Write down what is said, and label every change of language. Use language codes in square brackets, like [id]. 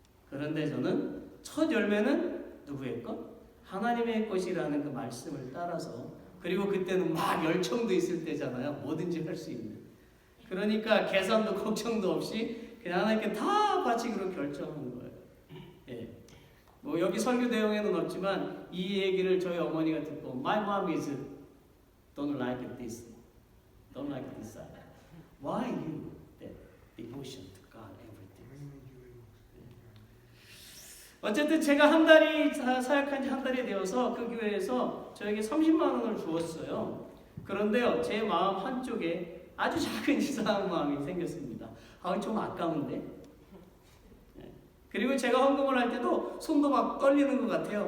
[ko] 그런데 저는 첫 열매는 누구의 것? 하나님의 것이라는 그 말씀을 따라서, 그리고 그때는 막 열정도 있을 때잖아요. 뭐든지 할 수 있는. 그러니까 계산도 걱정도 없이 그냥 하나님께 다 바치기로 결정한 거예요. 예. 뭐 여기 설교 내용에는 없지만 이 얘기를 저희 어머니가 듣고 [en] My mom is don't like this, don't like this. Why you that devotion to God everything? [ko] 어쨌든 제가 한 달이 사역한 지 한 달이 되어서 그 교회에서 저에게 30만 원을 주었어요. 그런데요, 제 마음 한쪽에 아주 작은 이상한 마음이 생겼습니다. 아, 좀 아까운데. 그리고 제가 헌금을 할 때도 손도 막 떨리는 것 같아요.